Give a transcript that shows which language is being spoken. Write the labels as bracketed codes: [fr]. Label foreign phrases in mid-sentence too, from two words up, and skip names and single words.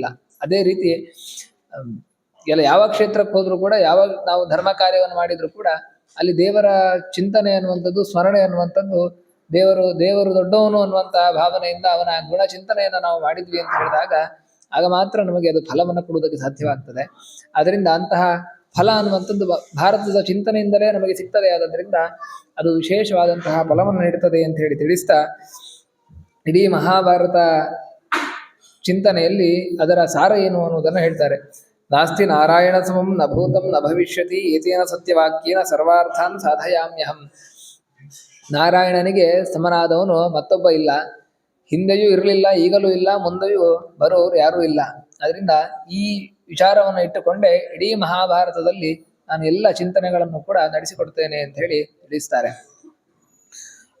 [kn] ಅದೇ ರೀತಿ ಯಾವ ಕ್ಷೇತ್ರಕ್ಕೆ ಹೋದ್ರೂ ಕೂಡ, ಯಾವಾಗ ನಾವು ಧರ್ಮ ಕಾರ್ಯವನ್ನು ಮಾಡಿದ್ರು ಕೂಡ ಅಲ್ಲಿ ದೇವರ ಚಿಂತನೆ ಅನ್ನುವಂಥದ್ದು, ಸ್ಮರಣೆ ಅನ್ನುವಂಥದ್ದು, ದೇವರು ದೊಡ್ಡವನು ಅನ್ನುವಂತಹ ಭಾವನೆಯಿಂದ ಅವನ ಗುಣ ಚಿಂತನೆಯನ್ನು ನಾವು ಮಾಡಿದ್ವಿ ಅಂತ ಹೇಳಿದಾಗ ಆಗ ಮಾತ್ರ ನಮಗೆ ಅದು ಫಲವನ್ನು ಕೊಡುವುದಕ್ಕೆ ಸಾಧ್ಯವಾಗ್ತದೆ. ಅದರಿಂದ ಅಂತಹ ಫಲ ಅನ್ನುವಂಥದ್ದು ಭಾರತದ ಚಿಂತನೆಯಿಂದಲೇ ನಮಗೆ ಸಿಗ್ತದೆ. ಆದ್ರಿಂದ ಅದು ವಿಶೇಷವಾದಂತಹ ಫಲವನ್ನು ನೀಡುತ್ತದೆ ಅಂತ ಹೇಳಿ ತಿಳಿಸ್ತಾ, ಇಡೀ ಮಹಾಭಾರತ ಚಿಂತನೆಯಲ್ಲಿ ಅದರ ಸಾರ ಏನು ಅನ್ನುವುದನ್ನು ಹೇಳ್ತಾರೆ. [sa] ನಾಸ್ತಿ ನಾರಾಯಣ ಸಮಂ ನ ಭೂತಂ ನ ಭವಿಷ್ಯತಿ ಏತೇನ ಸತ್ಯವಾಕ್ಯೇನ ಸರ್ವಾರ್ಥಾನ್ ಸಾಧಯಾಮ್ಯಹಂ. [kn] ನಾರಾಯಣನಿಗೆ ಸಮನಾದವನು ಮತ್ತೊಬ್ಬ ಇಲ್ಲ, ಹಿಂದೆಯೂ ಇರಲಿಲ್ಲ, ಈಗಲೂ ಇಲ್ಲ, ಮುಂದೆಯೂ ಬರೋರು ಯಾರೂ ಇಲ್ಲ. ಅದರಿಂದ ಈ ವಿಚಾರವನ್ನು ಇಟ್ಟುಕೊಂಡೇ ಇಡೀ ಮಹಾಭಾರತದಲ್ಲಿ ನಾನು ಎಲ್ಲ ಚಿಂತನೆಗಳನ್ನು ಕೂಡ ನಡೆಸಿಕೊಡ್ತೇನೆ ಅಂತ ಹೇಳಿ ತಿಳಿಸ್ತಾರೆ.